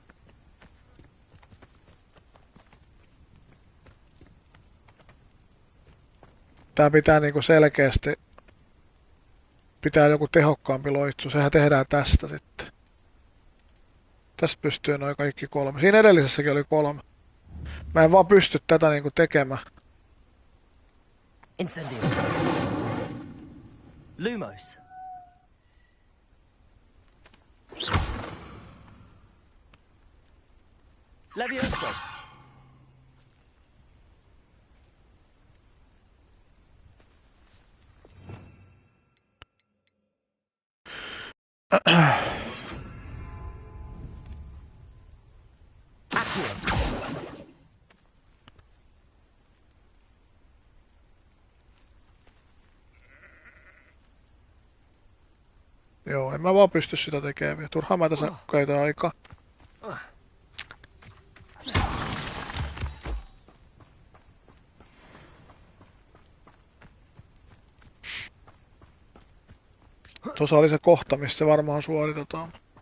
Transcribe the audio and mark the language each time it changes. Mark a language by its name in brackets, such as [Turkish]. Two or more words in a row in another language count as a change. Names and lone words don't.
[Finnish] Tää pitää niinku selkeästi. Pitää joku tehokkaampi loitsu. Sehän tehdään tästä sitten. Tästä pystyy noin kaikki 3. Siinä edellisessäkin oli 3. Mä en vaan pysty tätä niinku tekemään. Incendio. Lumos. Levioso. Accio. Joo, en mä vaan pysty sitä tekemään. Turhaan mä tässä käytän aikaa. Tuossa oli se kohta, missä se varmaan suoritetaan.